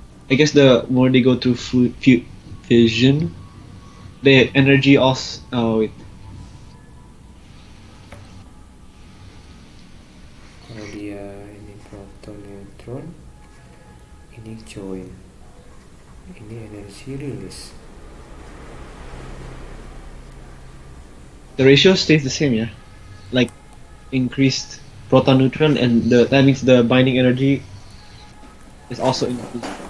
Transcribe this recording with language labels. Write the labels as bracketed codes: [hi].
[en] I guess the more they go through fission, the energy also. Oh wait. [id] Kalau dia ini proton neutron, ini join, ini energi rilis. [en] The ratio stays the same, yeah. Like increased proton neutron, and that means the binding energy is also increased.